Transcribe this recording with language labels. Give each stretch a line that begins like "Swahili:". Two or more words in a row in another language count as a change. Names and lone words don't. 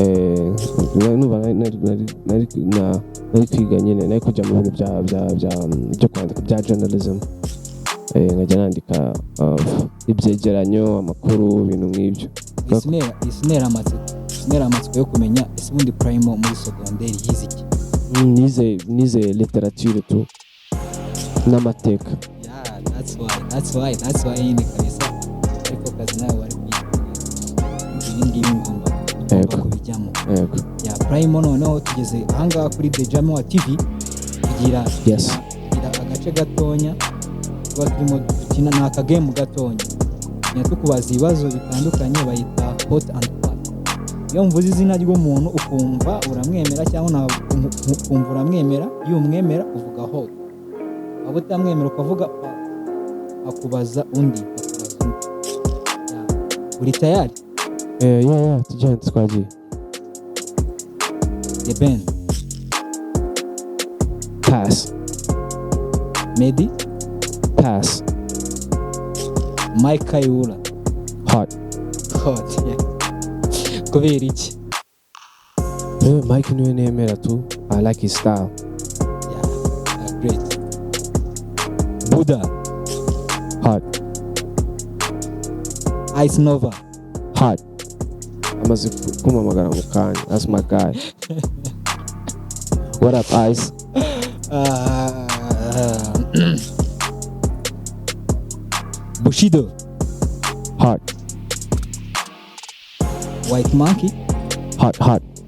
Kinyarwanda: Nari kwiga nyine, nari kujya mu bintu byo kwandika bya journalism, nkajya nandika ibyegeranyo, amakuru, ibintu nk'ibyo. Isinera amatsiko yo kumenya ese ubundi Prime muri secondaire yize iki? Nize literature tu n'amateka.
English: That's why
Kinyarwanda: yine kabisa ariko kazi nawe wari ngibi ngomba kubijyamo. Prime noneho tugeze ahangaha kuri The Jammeh TV kugira agace gatonya tuba turimo dukina n'aka game gatonya, tukubaza ibibazo bitandukanye bayita
English: hot and hot.
Kinyarwanda: Iyo mvuze izina ry'umuntu ukumva uramwemera cyangwa ukumva uramwemera, iyo umwemera uvuga hot, abo utamwemera ukavuga akubaza undi. Uri tayari? Tujyane twagiye.
English: The band. Pass.
Kinyarwanda: Medi. Pass. Mike Kayihura. Hot. Kubera iki? Mike niwe nemera tu.
English: I like his style. Great. Buddha. Hot. Ice Nova. Hot.
Kinyarwanda: Amaze kumamagara mu kanya.
English: That's my guy. What up, Ice?
Kinyarwanda: Bushido. Hot. White Monkey. Hot.